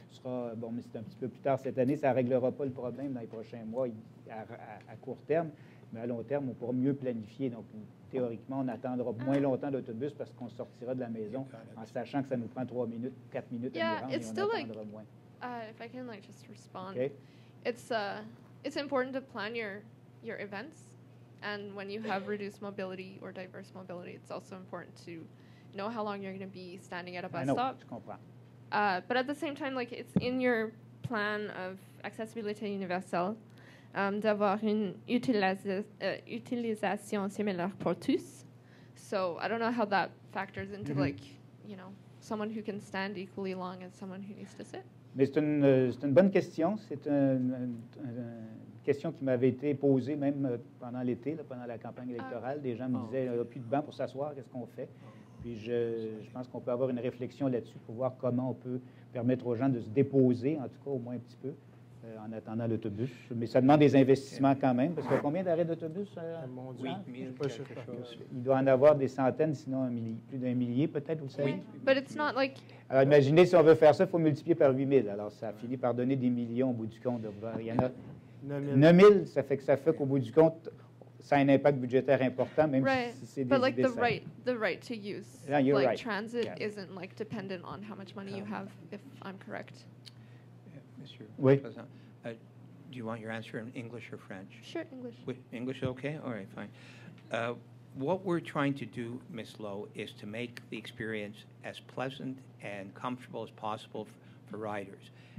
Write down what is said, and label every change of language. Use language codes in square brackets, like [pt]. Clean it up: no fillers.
[fr] Bon, mais c'est un petit peu plus tard cette année, ça ne réglera pas le problème dans les prochains mois à court terme, mais à long terme, on pourra mieux planifier. Donc, théoriquement, on attendra moins longtemps l'autobus parce qu'on sortira de la maison en sachant que ça nous prend 3 minutes, 4 minutes à nous rendre et on attendra moins. [en] If I can just respond, okay. It's important to plan your events, and when you have reduced mobility or diverse mobility, it's also important to know how long you're going to be standing at a bus stop. [fr] Je comprends. [en] But at the same time, like it's in your plan of [fr] accessibilité universelle. D'avoir une utilisation similaire pour tous. [en] So I don't know how that factors into someone who can stand equally long as someone who needs to sit. [fr] Mais c'est une bonne question. C'est une question qui m'avait été posée même pendant l'été, pendant la campagne électorale. Des gens me disaient, il n'y a plus de banc pour s'asseoir, qu'est-ce qu'on fait? Puis je pense qu'on peut avoir une réflexion là-dessus pour voir comment on peut permettre aux gens de se déposer, en tout cas au moins un petit peu, en attendant l'autobus. Mais ça demande des investissements quand même, parce qu'il y a combien d'arrêts d'autobus? Oui, il doit en avoir des centaines, sinon plus d'un millier peut-être, vous savez? [en] Oui, but it's not like... [fr] Alors imaginez, si on veut faire ça, il faut multiplier par 8000. Alors ça finit par donner des millions au bout du compte. Il y en a 9000, ça fait qu'au bout du compte, ça a un impact budgétaire important, même si c'est des idées simples. [en] The right to use transit isn't dependent on how much money you have, if I'm correct. [fr] Monsieur oui. [en] President, do you want your answer in English or French? Sure, English. English, okay? All right, fine. What we're trying to do, Ms. Lowe, is to make the experience as pleasant and comfortable as possible for riders.